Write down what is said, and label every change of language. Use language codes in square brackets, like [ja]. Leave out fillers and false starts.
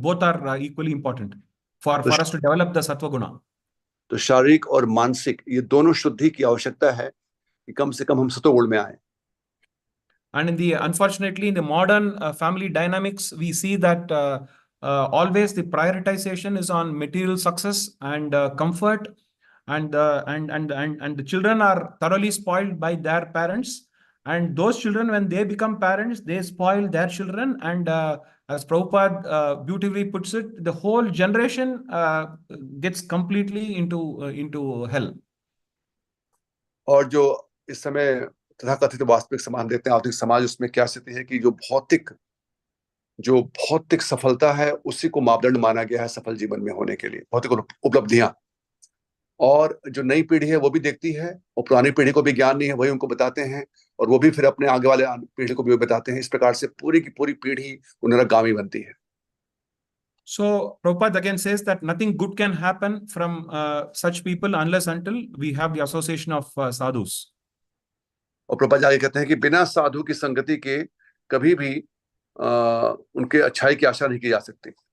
[en] Both are equally important for us to develop the sattva guna. [hi] तो शारीरिक और मानसिक ये दोनों शुद्धि की आवश्यकता है कि कम से कम हम सत्वगुण में आए। [en] And unfortunately, in the modern family dynamics, we see that always the prioritization is on material success and comfort, and the children are thoroughly spoiled by their parents. And those children, when they become parents, they spoil their children. And as Prabhupada beautifully puts it, the whole generation gets completely into hell. [hi] और जो इस समय तथाकथित वास्तविक समाज देखते हैं, आधुनिक समाज, उसमें क्या स्थिति है कि जो भौतिक सफलता है उसी को मापदंड माना गया है सफल जीवन में होने के लिए, भौतिक उपलब्धियां। और जो नई पीढ़ी है वो भी देखती है, और पुरानी पीढ़ी को भी ज्ञान नहीं है, वही उनको बताते हैं, और वो भी फिर अपने आगे वाले पीढ़ी को भी बताते हैं। इस प्रकार से पूरी की पूरी पीढ़ी नरकगामी बनती है। [en] So Prabhupada again says that nothing good can happen from such people unless until we have the association of sadhus. [hi] और प्रभुपाद आगे कहते हैं कि बिना साधु की संगति के कभी भी उनके अच्छाई की आशा नहीं की जा सकती।